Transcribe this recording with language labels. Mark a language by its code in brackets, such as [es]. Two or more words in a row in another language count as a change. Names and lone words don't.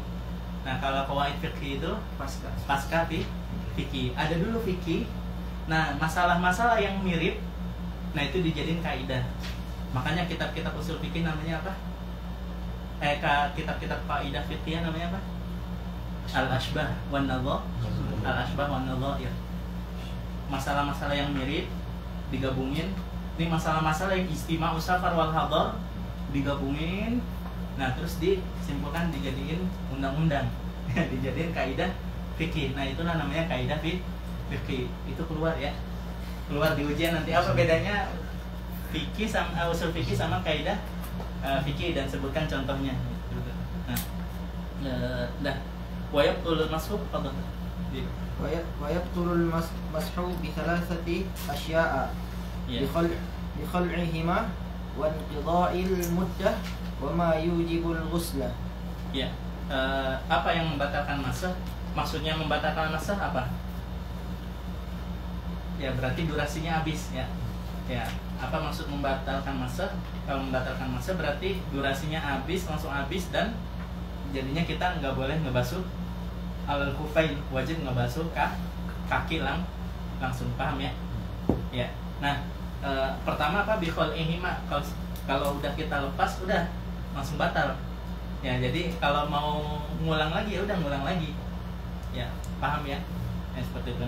[id] Nah, kalau qawaid fikih itu pasca fikih. Ada dulu fikih. Nah, masalah-masalah yang mirip, nah itu dijadiin kaidah. Makanya kitab-kitab usul fikih namanya apa? Kitab-kitab kaidah fikih namanya apa? Al-Ashbah wan Nadha. Al-Ashbah wan Nadha ya. Masalah-masalah yang mirip digabungin. Ini masalah-masalah yang [ar] اجتماع السفر والحضر [id] digabungin. Nah, terus disimpulkan dijadiin undang-undang. Dijadiin kaidah fikih. Nah, itulah namanya kaidah fikih. Itu keluar ya. Keluar di ujian nanti. Apa bedanya fikih sama usul fikih sama kaidah fikih dan sebutkan contohnya. Nah, [ar] ويبطل المسح [id] apa? [ar] ويبطل المسح بثلاثة أشياء Ya. بخلعهما وانقضاء المدة وما يوجب الغسل. [id] Ya. Apa yang membatalkan masah? Maksudnya membatalkan masah apa? Ya berarti durasinya habis ya. Ya, apa maksud membatalkan masah? Kalau membatalkan masah berarti durasinya habis, langsung habis, dan jadinya kita nggak boleh ngebasuh [ar] على الخفين, [id] wajib ngebasuh kaki langsung, paham ya? Ya. Nah, pertama apa bikol ihima, kalau udah kita lepas udah langsung batal. Ya, jadi kalau mau ngulang lagi ya udah ngulang lagi. Ya, paham ya? Ya seperti itu.